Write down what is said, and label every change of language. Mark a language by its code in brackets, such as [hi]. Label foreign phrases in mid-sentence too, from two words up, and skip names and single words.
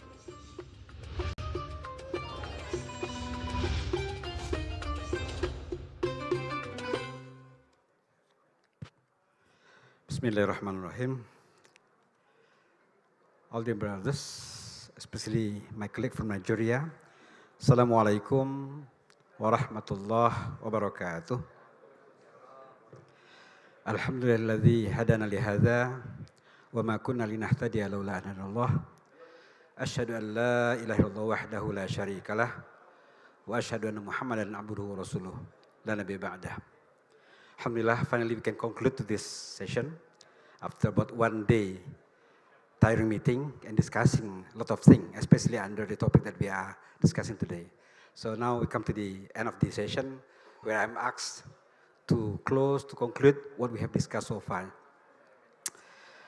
[ar] بسم الله الرحمن الرحيم. [en] All the brothers, especially my colleague from Nigeria, [ar] السلام عليكم ورحمة الله وبركاته. الحمد لله الذي هدانا لهذا وما كنا لنهتدي لولا أن هدانا. أشهد أن لا إله إلا الله وحده لا شريك له وأشهد أن محمدا عبده ورسوله لا نبي بعده. الحمد لله, [en] finally we can conclude to this session after about 1 day tiring meeting and discussing a lot of things, especially under the topic that we are discussing today. So now we come to the end of the session where I'm asked to conclude what we have discussed so far.